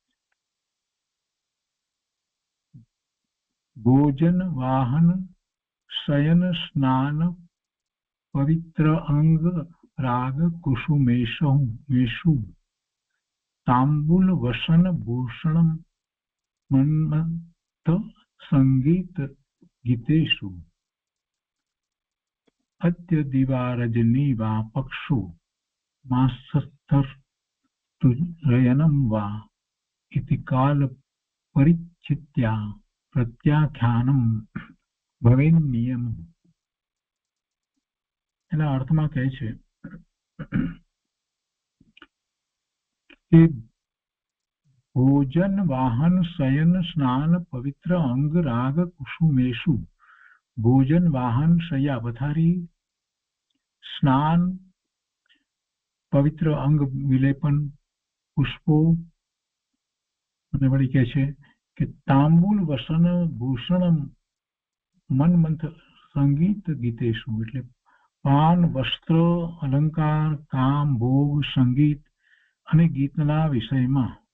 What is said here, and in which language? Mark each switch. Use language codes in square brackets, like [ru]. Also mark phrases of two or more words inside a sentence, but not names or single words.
[sa] ભોજન વાહન શયન સ્નાન પવિત્ર અંગ રાગ કુસુમેષુ તાંબુલ વસન ભૂષણ મન્મથ સંગીત ગીતેષુ अद्य दिवारजनी वा पक्षु मास्तस्थर्तुरयनं वा इति काल परिच्छित्या प्रत्याख्यानं भवेन्नियम। [gu] એના અર્થમાં કહે છે કે [sa] ભોજન વાહન શયન સ્નાન પવિત્ર અંગ રાગ કુસુમેષુ [gu] ભોજન વાહન શય્યા પથારી સ્નાન પવિત્ર અંગ વિલેપન પુષ્પો અને વળી કહે છે કે [sa] તાંબુલ વસન ભૂષણ મનમંથ સંગીત ગીતેશુ [gu] એટલે પાન વસ્ત્ર અલંકાર કામ ભોગ સંગીત અને ગીતના વિષયમાં